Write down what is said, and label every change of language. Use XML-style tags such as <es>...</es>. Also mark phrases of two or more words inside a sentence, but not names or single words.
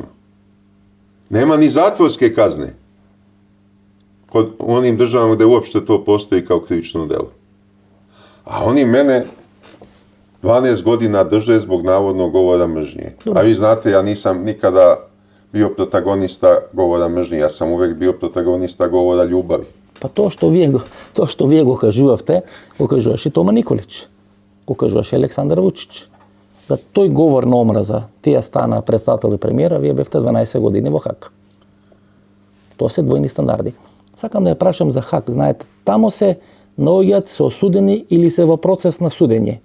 <sr>Nema ni zatvorske kazne u onim državama gde uopšte to postoji kao krivično delo. A oni mene 12 godina drže zbog navodnog govora mržnje. A vi znate, ja nisam nikada bio protagonista govora mržnje, ja sam uvek bio protagonista govora ljubavi. Pa to što vi</sr> <mk>го кажувавте, го кажуваш и Тома Николич, го кажуваш и Александар Вучич. За тој говор на омраза, тие стана председател и премиера, вие бевте 12 години во Хаг. Тоа се двојни стандарди. Сакам да ја прашам за Хаг. Знаете, тамо се наоѓаат се осудени или се во процес на судење.</mk>